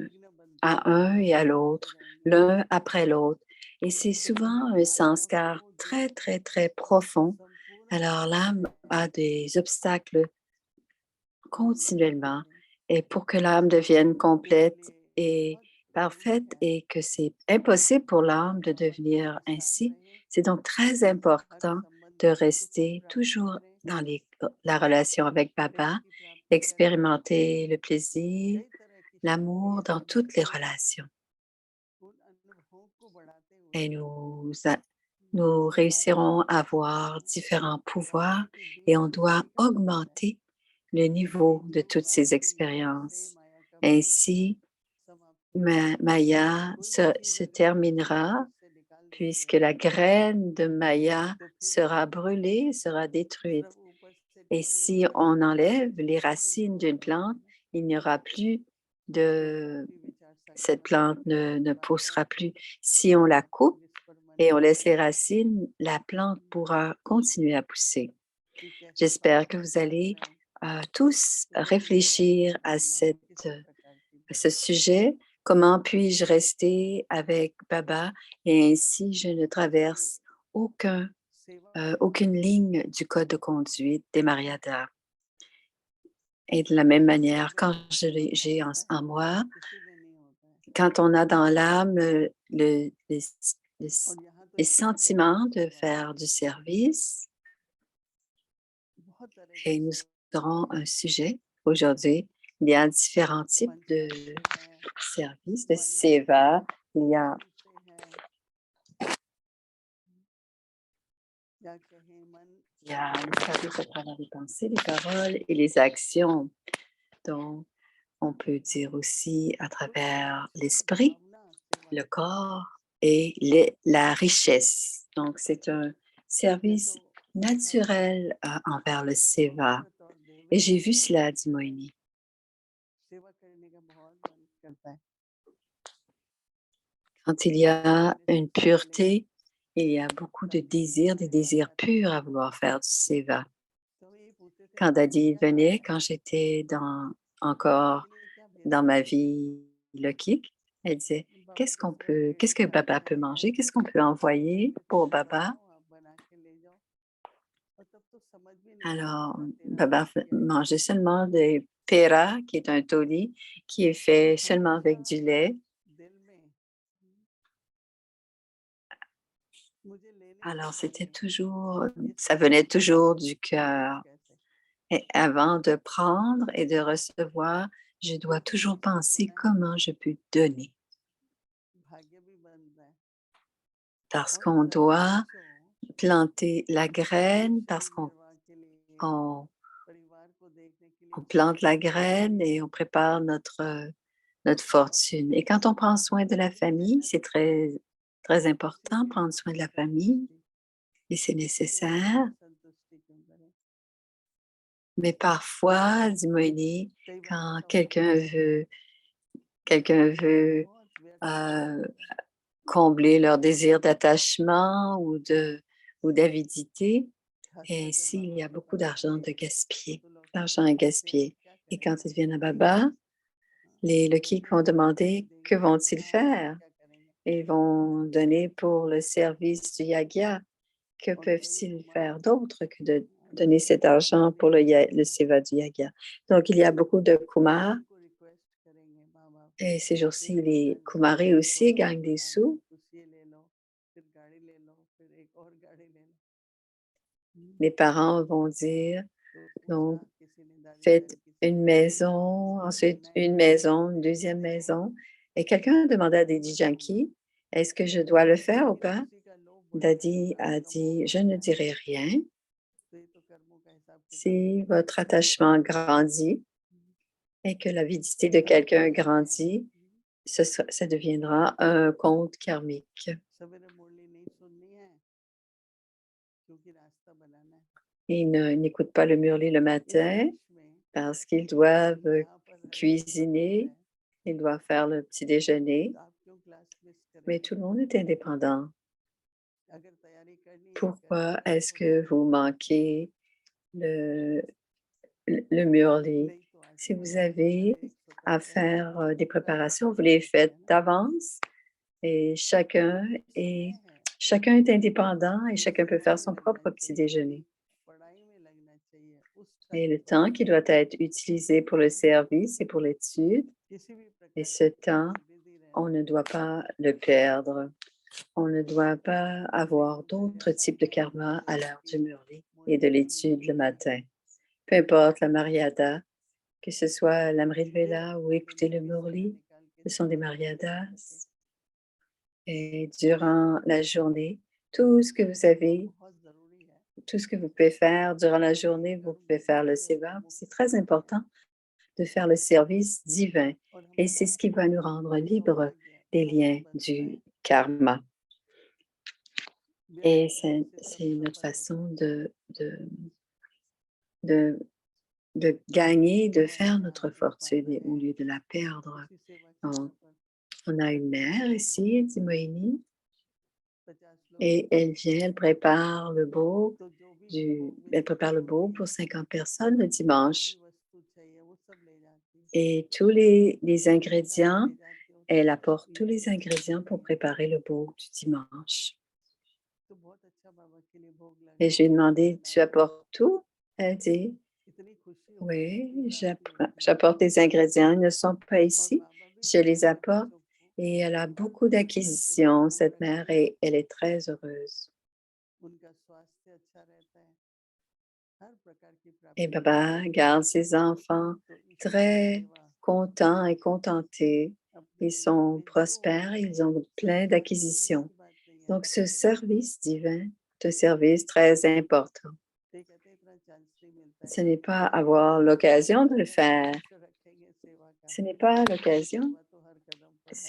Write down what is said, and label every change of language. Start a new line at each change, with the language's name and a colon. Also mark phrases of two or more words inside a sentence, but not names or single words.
Hindi: जिंदगी ना बनती है
French: à un et à
Hindi: चलते
French: l'autre,
Hindi: रहेंगे
French: l'un après l'autre. Et c'est
Hindi: तो
French: souvent
Hindi: वही
French: un
Hindi: माया sanskar को जो
French: très, très, très profond.
Hindi: संपूर्ण
French: Alors l'âme
Hindi: करते हैं
French: a des obstacles
Hindi: हम नहीं
French: continuellement.
Hindi: करें
French: Et pour que l'âme devienne
Hindi: मेरे
French: complète
Hindi: लिए
French: et
Hindi: बहुत
French: parfaite
Hindi: जरूरी है
French: et que c'est impossible pour
Hindi: कि
French: l'âme de
Hindi: परमात्मा
French: devenir
Hindi: के साथ
French: ainsi,
Hindi: रहें
French: c'est donc très
Hindi: हर
French: important
Hindi: संबंध
French: de
Hindi: में सुख की
French: rester
Hindi: प्राप्ति
French: toujours
Hindi: करें
French: dans la relation avec
Hindi: प्रेम
French: Baba,
Hindi: की प्राप्ति करें
French: expérimenter le plaisir,
Hindi: कई तरह की
French: l'amour
Hindi: शक्तियां
French: dans
Hindi: सभी
French: toutes les
Hindi: को
French: relations.
Hindi: उन अनुभवों को बढ़ाते हुए
French: Et nous
Hindi: माया
French: réussirons
Hindi: की
French: à avoir différents pouvoirs
Hindi: माया के
French: et
Hindi: बीच
French: on
Hindi: में
French: doit
Hindi: सभी का प्रवेश है
French: augmenter le niveau
Hindi: एक
French: de
Hindi: जो
French: toutes ces
Hindi: प्राप्ति से
French: expériences.
Hindi: माया का
French: Ainsi,
Hindi: समाप्ति होती है
French: Maya
Hindi: कोई भी चीज
French: se
Hindi: अगर हम
French: terminera
Hindi: शरीर से निकाल देते
French: puisque
Hindi: हैं
French: la graine de Maya
Hindi: तो फिर
French: sera brûlée, sera détruite.
Hindi: सब ऊपर से
French: Et
Hindi: टहनियाँ
French: si
Hindi: गिर
French: on
Hindi: जाती हैं
French: enlève les
Hindi: तो
French: racines
Hindi: जो
French: d'une
Hindi: बनता
French: plante,
Hindi: है ना
French: il n'y aura plus
Hindi: जो
French: de...
Hindi: अपनी विचार सागर
French: Cette
Hindi: में
French: plante
Hindi: बैठकर
French: ne
Hindi: परमात्मा
French: poussera plus.
Hindi: के
French: Si on la
Hindi: साथ
French: coupe
Hindi: विस्पर मन
French: et on laisse
Hindi: करके
French: les racines, la plante pourra continuer à pousser.
Hindi: कि कैसे
French: J'espère que
Hindi: परमात्मा
French: vous
Hindi: के साथ
French: allez
Hindi: रहें
French: tous
Hindi: तो वही
French: réfléchir
Hindi: परमात्मा
French: à
Hindi: बनना किसी प्रकार की भी
French: ce sujet. Comment puis-je rester avec Baba et ainsi je ne
Hindi: इसलिए
French: traverse
Hindi: सेवा
French: aucune ligne du code de conduite des Mariadas. Et de la même manière, quand
Hindi: अगर जीवन में
French: j'ai
Hindi: होता है
French: en moi,
Hindi: किसी में नहीं होता है
French: quand on a dans l'âme le-
Hindi: और यहाँ तो
French: les
Hindi: इतना प्यार
French: sentiments de
Hindi: बताया
French: faire du service,
Hindi: बहुत तरह की
French: et nous
Hindi: सेवा
French: aurons un sujet aujourd'hui. Il y a différents types de
Hindi: मंत्र से है
French: services, de
Hindi: वाणी से
French: seva.
Hindi: है
French: Il y a
Hindi: कर्म से है या कहें मन
French: Il y a
Hindi: वचन
French: le service à travers les pensées, les paroles et les actions. Donc, on peut dire aussi à
Hindi: तो ये
French: travers
Hindi: नेचुरल
French: l'esprit,
Hindi: भावना सेवा
French: le
Hindi: की
French: corps et la richesse. Donc, c'est un
Hindi: मैं
French: service
Hindi: तो
French: naturel envers le seva.
Hindi: स्वभावगत और
French: Et
Hindi: दैविक
French: j'ai vu
Hindi: हिसाब
French: cela,
Hindi: से
French: dit Moïni.
Hindi: सेवा करने का बहुत मन करता है
French: Quand il y
Hindi: दादी
French: a
Hindi: कहने
French: une
Hindi: सबसे पहले
French: pureté, il y a beaucoup de
Hindi: दादी
French: désirs, des
Hindi: परिवार में
French: désirs
Hindi: आते थे
French: purs à vouloir faire du seva.
Hindi: तो ये पूछते थे
French: Quand
Hindi: खाना
French: Dadi
Hindi: क्या
French: venait,
Hindi: खाना
French: quand
Hindi: है
French: j'étais
Hindi: आपके
French: encore
Hindi: लिए क्या
French: dans
Hindi: बेहतर
French: ma
Hindi: है
French: vie lokique, elle disait,
Hindi: बाबा कैसे बताएंगे
French: qu'est-ce que
Hindi: खाना
French: Baba
Hindi: क्या
French: peut
Hindi: है
French: manger, qu'est-ce qu'on peut envoyer
Hindi: मैं
French: pour
Hindi: खाना
French: Baba?
Hindi: बनाता हूँ आप बना के ले जाओ और तब तो समझ भी नहीं आता
French: Alors,
Hindi: था तेरा
French: Baba
Hindi: अर्थ क्या है
French: mangeait seulement des pera, qui est un toli, qui est
Hindi: पर
French: fait seulement
Hindi: हमेशा
French: avec du lait.
Hindi: दिल में मुझे लेने से
French: Alors,
Hindi: पहले ये
French: ça
Hindi: सोचना
French: venait
Hindi: पड़ता था
French: toujours du
Hindi: कि दूँ
French: cœur.
Hindi: कैसे
French: Et avant de prendre et de recevoir, je dois
Hindi: क्योंकि
French: toujours
Hindi: सच में
French: penser
Hindi: बोलना है
French: comment je peux donner.
Hindi: भाग्य भी बनता है
French: Parce
Hindi: और
French: qu'on
Hindi: सभी
French: doit
Hindi: बच्चों
French: planter la graine, parce
Hindi: जीवन
French: qu'on
Hindi: निर्वाह के लिए
French: on,
Hindi: परिवार को देखने के लिए
French: on plante
Hindi: छोटे
French: la
Hindi: छोटे
French: graine et on prépare notre
Hindi: तो
French: fortune.
Hindi: अपने
French: Et quand on prend soin de la
Hindi: पूरी
French: famille,
Hindi: मेहनत
French: c'est très, très
Hindi: उसी
French: important,
Hindi: में
French: prendre soin de la
Hindi: करनी
French: famille,
Hindi: होती
French: et c'est
Hindi: फिर हम
French: nécessaire.
Hindi: असंतुष्टि क्यों करें
French: Mais parfois, dit Moïni,
Hindi: कई बार
French: quand
Hindi: ऐसा होता है
French: quelqu'un veut
Hindi: बहुत व्यर्थ खर्च euh, होते हैं
French: combler leur désir d'attachement ou d'avidité, et
Hindi: खासकर जब
French: ainsi, il
Hindi: बाबा
French: y a
Hindi: के
French: beaucoup
Hindi: पास
French: d'argent
Hindi: आते
French: de
Hindi: हैं
French: gaspiller.
Hindi: तो लोग
French: L'argent
Hindi: पूछते
French: est
Hindi: हैं फिर हम
French: gaspillé.
Hindi: क्या
French: Et quand
Hindi: करेंगे
French: ils viennent à Baba, les Lokik vont
Hindi: क्या
French: demander que
Hindi: देंगे
French: vont-ils
Hindi: हाँ फिर
French: faire?
Hindi: क्या करेंगे
French: Ils vont donner pour le service du Yagya. Que
Hindi: और कई
French: peuvent-ils
Hindi: कुमार
French: faire d'autre que de donner
Hindi: जो
French: cet argent pour le
Hindi: हैं
French: Seva du Yagya? Donc, il y a beaucoup de
Hindi: वो
French: Kumars.
Hindi: उनको रिक्वेस्ट करेंगे बाबा
French: Et ces jours-ci,
Hindi: एक
French: les
Hindi: हजार
French: Kumaris aussi
Hindi: थोड़ा सा
French: gagnent des
Hindi: बना लो
French: sous.
Hindi: कुछ ये ले लो
French: Les parents vont dire,
Hindi: तो एक
French: donc,
Hindi: साथ किसी ने दादी
French: faites
Hindi: दादी किसी
French: une
Hindi: ने
French: maison, ensuite une maison, une deuxième maison. Et quelqu'un a demandé à Daddy Yankee, est-ce que je dois le faire ou pas?
Hindi: किसी का लोभ बढ़ता है
French: Daddy
Hindi: हमारे
French: a
Hindi: का मोह
French: dit, je ne
Hindi: बढ़ता है
French: dirai rien.
Hindi: तो ये तो कर्मों का हिसाब किताब
French: Si votre attachement grandit et que l'avidité de quelqu'un grandit, ça deviendra un compte karmique.
Hindi: सवेरे मुरली नहीं सुननी है क्योंकि रास्ता बनाना है
French: Ils n'écoutent pas le murli le
Hindi: इस
French: matin
Hindi: देश में
French: parce qu'ils doivent
Hindi: यहाँ पर हर एक स्वतंत्र
French: cuisiner,
Hindi: है
French: ils doivent faire le petit déjeuner,
Hindi: तो आप क्यों
English: class miss
French: mais
Hindi: करेंगे
French: tout le monde est indépendant.
Hindi: अगर तैयारी करनी है
French: Pourquoi
Hindi: करके
French: est-ce
Hindi: रखो
French: que vous manquez le, le murli?
Hindi: नहीं तो
French: Si
Hindi: आसान
French: vous
Hindi: है हर
French: avez
Hindi: एक
French: à
Hindi: स्वतंत्र है
French: faire des
Hindi: सबका एक
French: préparations, vous
Hindi: अपना
French: les
Hindi: लक्ष्य
French: faites
Hindi: है ना
French: d'avance et
Hindi: समय है
French: chacun est indépendant et
Hindi: जो
French: chacun peut
Hindi: समय
French: faire son
Hindi: लगना
French: propre petit
Hindi: चाहिए
French: déjeuner.
Hindi: पढ़ाई में लगना चाहिए उस
French: Et
Hindi: टाइम
French: le
Hindi: पर
French: temps qui doit être utilisé pour le service et pour l'étude,
Hindi: किसी भी
French: et
Hindi: प्रकार
French: ce
Hindi: के काम
French: temps,
Hindi: से बिजी
French: on
Hindi: रहना
French: ne doit pas le perdre. On ne doit pas avoir d'autres types de karma à l'heure du murli et de l'étude le matin. Peu importe la mariada, que ce soit l'Amrit Vela ou écouter le murli, ce sont des mariadas. Et durant la journée, tout ce que vous avez,
Hindi: बहुत जरूरी है
French: tout ce que vous pouvez faire durant la journée, vous pouvez faire le seva. C'est très important de faire le service divin
Hindi: और
French: et c'est
Hindi: हमारा
French: ce qui va nous rendre libres
Hindi: सौभाग्य
French: des liens
Hindi: मौका बनता है
French: du karma.
Hindi: व्यर्थ
French: Et
Hindi: करने से सब
French: c'est notre
Hindi: सफल होता
French: façon
Hindi: है
French: de, de gagner, de
Hindi: हमारे
French: faire
Hindi: यहाँ
French: notre
Hindi: एक
French: fortune
Hindi: माता
French: au
Hindi: है
French: lieu de la perdre.
Hindi: उसी सेवा केंद्र
French: Donc,
Hindi: पर
French: on a une mère ici, dit Moïni,
Hindi: 50 लोग
French: et
Hindi: होते
French: elle
Hindi: हैं
French: vient, elle prépare le beau,
Hindi: तो जो भी भोग
French: elle
Hindi: विधि
French: prépare le beau
Hindi: होती
French: pour
Hindi: है
French: 50 personnes le
Hindi: जो भी
French: dimanche.
Hindi: वस्तु चाहिए वो सब ले जाती है
French: Et tous les
Hindi: जहाँ भी
French: ingrédients,
Hindi: ले जाती है वो
French: elle
Hindi: सब
French: apporte tous les
Hindi: ईश्वर के
French: ingrédients
Hindi: लिए
French: pour
Hindi: है
French: préparer le beau du dimanche.
Hindi: तो बहुत अच्छा बाबा के लिए भोग
French: Et je lui ai
Hindi: लगाओ
French: demandé,
Hindi: प्रसाद
French: tu
Hindi: लाओ
French: apportes tout? Elle dit,
Hindi: इतनी खुशी होती है
French: oui,
Hindi: इतनी शांति होती है
French: j'apporte des ingrédients, ils ne sont pas
Hindi: और
French: ici,
Hindi: बाबा भी
French: je les
Hindi: चाहते हैं
French: apporte.
Hindi: बच्चों को
French: Et elle a
Hindi: हर
French: beaucoup
Hindi: प्रकार से भोग
French: d'acquisitions,
Hindi: भोग
French: cette mère,
Hindi: लगाएं
French: et elle est très heureuse.
Hindi: उनका स्वास्थ्य अच्छा रहता है हर प्रकार की
French: Et
Hindi: प्राप्ति होती
French: Baba
Hindi: है
French: garde ses enfants
Hindi: तो ईश्वर की
French: très
Hindi: सेवा
French: contents et contentés.
Hindi: अपने
French: Ils
Hindi: जीवन
French: sont
Hindi: में जो
French: prospères, ils ont plein
Hindi: कोई
French: d'acquisitions.
Hindi: ऐसी बात नहीं है
French: Donc,
Hindi: जो
French: ce
Hindi: छोटी नहीं है
French: service divin, ce service très important.
Hindi: ये कहते हैं इतना चांस नहीं मिलता है
French: Ce n'est pas
Hindi: तो
French: avoir l'occasion de le
Hindi: अगर हम
French: faire.
Hindi: लक्ष्य रखेंगे सेवा का
French: Ce n'est pas
Hindi: तो
French: l'occasion,
Hindi: सेवा तो हर कदम पर है